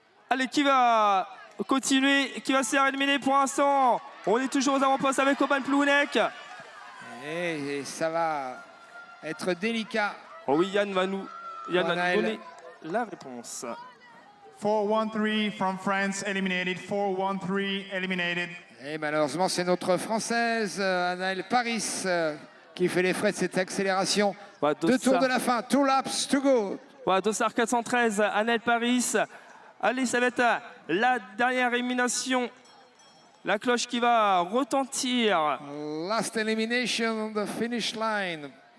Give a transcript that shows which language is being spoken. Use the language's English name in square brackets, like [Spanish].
[French] Allez, qui va continuer, qui va se faire éliminer pour l'instant? On est toujours aux avant-postes avec Oban Plouinek. Et ça va être délicat. Oh oui, Yann va nous donner la réponse. [English] 4-1-3 from France eliminated. 4-1-3 eliminated. [French] Et malheureusement, c'est notre Française, Anaëlle Paris, qui fait les frais de cette accélération. Voilà, 2 tours de la fin, [English] 2 laps to go. [French] Voilà, dossard 413, Anaëlle Paris. Allez, ça va être la dernière élimination. La cloche qui va retentir. [English] Last elimination on the finish line.